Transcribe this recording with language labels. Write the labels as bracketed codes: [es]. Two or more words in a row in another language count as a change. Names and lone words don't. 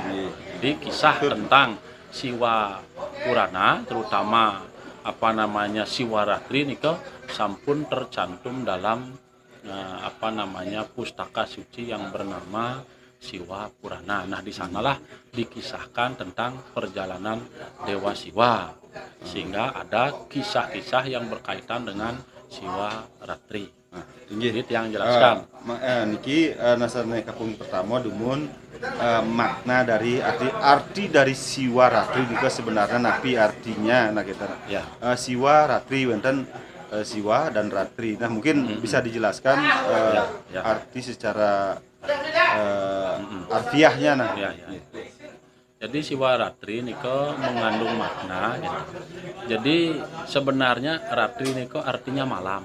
[id] Jadi kisah tentang Siwa Purana, terutama Siworatri nika sampun tercantum dalam pustaka suci yang bernama Siwa Purana. Nah, di sanalah dikisahkan tentang perjalanan Dewa Siwa, sehingga ada kisah-kisah yang berkaitan dengan Siworatri. Ini yang jelaskan. [ban] Niki nasarne kapung [id] pertama dumun makna dari arti dari Siworatri juga sebenarnya napi artinya nah kita. Ya. Siworatri wonten Siwa dan Ratri. Nah, mungkin bisa dijelaskan arti secara harfiahnya nah. Jadi Siworatri niko mengandung makna gitu. Jadi sebenarnya Ratri niko artinya malam.